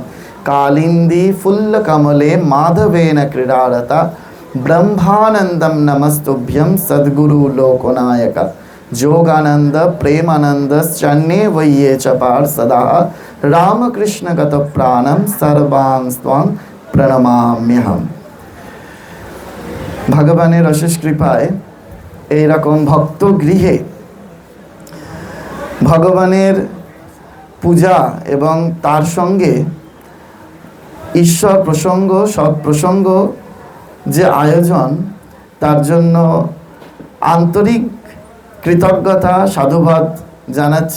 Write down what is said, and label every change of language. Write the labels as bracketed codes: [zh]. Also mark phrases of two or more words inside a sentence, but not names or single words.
[sa] कालिंदी फुल्ल कमले माधवेन क्रीडारता ब्रह्मानंदम नमस्तुभ्यं सद्गुरु लोकनायक। जोगानंद प्रेमानंद चन्ने वैये च पार्षदा रामकृष्ण गत प्राणम सर्वांस्त्वां प्रणमाम्यहम्। [bn] भगवाনের অশেষ কৃপায় এইরকম ভক্ত গৃহে ভগবানের পূজা এবং তার সঙ্গে ঈশ্বর প্রসঙ্গ সৎপ্রসঙ্গ যে আয়োজন, তার জন্য আন্তরিক কৃতজ্ঞতা সাধুবাদ জানাচ্ছি।